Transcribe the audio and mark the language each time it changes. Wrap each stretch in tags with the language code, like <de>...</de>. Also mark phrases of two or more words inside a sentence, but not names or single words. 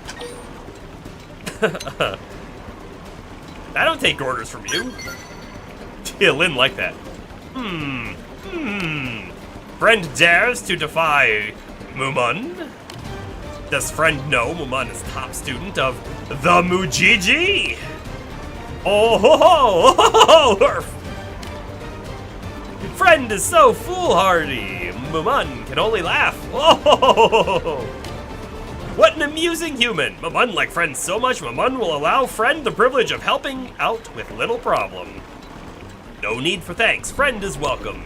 <en>I don't take orders from you. Yeah, Lynn like that. Friend dares to defy Mumun. Does friend know Mumun is top student of the Mujiji? Oh ho ho ho ho! Friend is so foolhardy. Mumun can only laugh. Oh! What an amusing human. Mumun like friend so much, Mumun will allow friend the privilege of helping out with little problem. No need for thanks. Friend is welcome.</en>